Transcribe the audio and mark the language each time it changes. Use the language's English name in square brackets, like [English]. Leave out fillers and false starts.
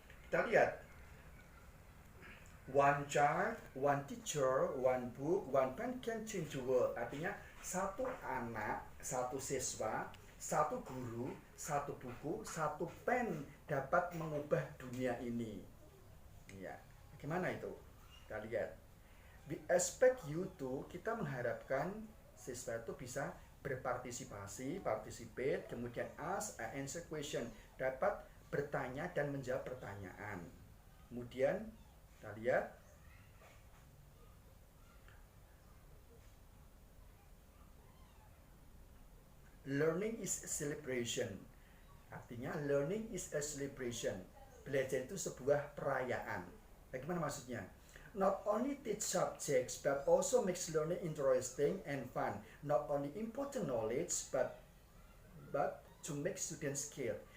[Indonesian] Kita lihat, [English] one child, one teacher, one book, one pen can change the world. [Indonesian] Artinya satu anak, satu siswa, satu guru, satu buku, satu pen dapat mengubah dunia ini. Ya, bagaimana itu? Kita lihat. [English] We expect you to, [Indonesian] kita mengharapkan siswa itu bisa berpartisipasi, participate, kemudian [English] ask, answer question, [Indonesian] dapat bertanya dan menjawab pertanyaan. Kemudian kita lihat, [English] learning is a celebration. Artinya learning is a celebration. [Indonesian] Belajar itu sebuah perayaan. Bagaimana maksudnya? [English] Not only teach subjects but also makes learning interesting and fun. Not only important knowledge but to make students skill.